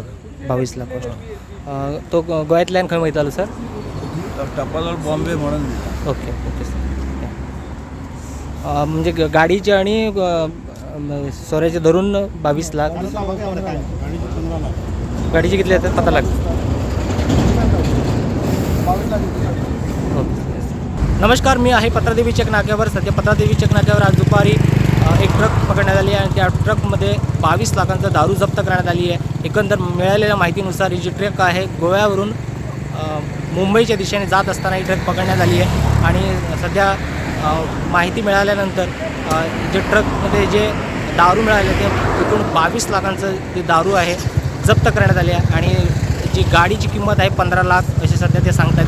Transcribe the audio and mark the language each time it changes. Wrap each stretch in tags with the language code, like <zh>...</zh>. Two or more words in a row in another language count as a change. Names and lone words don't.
<kok>22 लाख कॉस्ट. तो गोंयांतल्यान खंय वयतालो सर? टपाल बॉम्बे म्हणून दिला.</kok> <en>Okay okay sir.</en> <mr>म्हणजे गाडीचे आणि सोऱ्याचे धरून 22 लाख.</mr> <kok>गाडीचे कितले येतात पता लागतं.</kok> <mr>नमस्कार, मी आहे पत्रादेवी चेक नाक्यावर. सध्या पत्रादेवी चेक नाक्यावर आज दुपारी एक ट्रक पकडण्यात आली आहे आणि त्या ट्रकमध्ये 22 लाखांचा दारू जप्त करण्यात आली आहे. एकंदर मिळालेल्या माहितीनुसार ही जी ट्रक आहे गोव्यावरून मुंबईच्या दिशेने जात असताना ही ट्रक पकडण्यात आली आहे आणि सध्या माहिती मिळाल्यानंतर जे ट्रकमध्ये जे दारू मिळाले ते एकूण 22 लाखांचं ते दारू आहे जप्त करण्यात आले आहे आणि जी गाडीची किंमत आहे 15 लाख असे सध्या ते सांगतात.</mr>